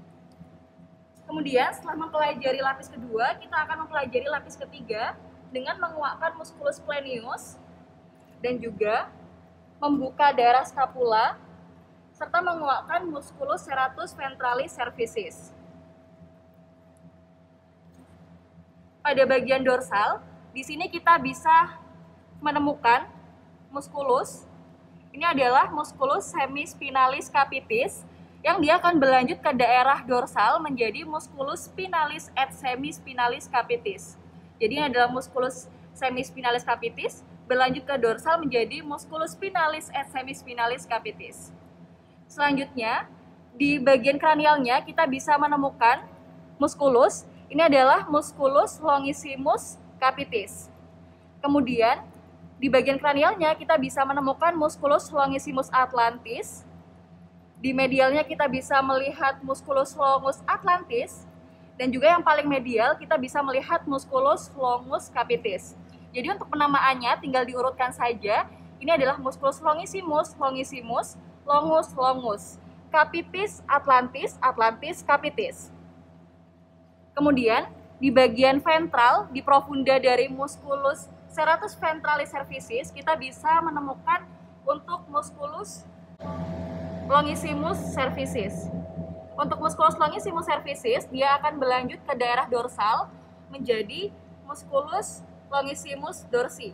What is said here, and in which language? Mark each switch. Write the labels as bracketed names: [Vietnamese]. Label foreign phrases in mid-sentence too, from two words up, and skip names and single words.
[Indonesian] Kemudian setelah mempelajari lapis kedua, kita akan mempelajari lapis ketiga dengan menguatkan muskulus splenius dan juga membuka daerah scapula serta menguatkan muskulus serratus ventralis cervicis. Pada bagian dorsal, di sini kita bisa menemukan muskulus. Ini adalah muskulus semispinalis capitis yang dia akan berlanjut ke daerah dorsal menjadi muskulus spinalis et semispinalis capitis. Jadi ini adalah muskulus semispinalis capitis berlanjut ke dorsal menjadi muskulus spinalis et semispinalis capitis. Selanjutnya, di bagian kranialnya kita bisa menemukan muskulus. Ini adalah muskulus longissimus capitis. Kemudian, di bagian kranialnya kita bisa menemukan muskulus longissimus atlantis. Di medialnya kita bisa melihat muskulus longus atlantis. Dan juga yang paling medial kita bisa melihat muskulus longus capitis. Jadi untuk penamaannya tinggal diurutkan saja. Ini adalah muskulus longissimus, longissimus, longus, longus, capitis, atlantis, atlantis, capitis. Kemudian di bagian ventral, di profunda dari musculus serratus ventralis cervicis, kita bisa menemukan untuk musculus longissimus cervicis. Untuk musculus longissimus cervicis, dia akan berlanjut ke daerah dorsal menjadi musculus longissimus dorsi.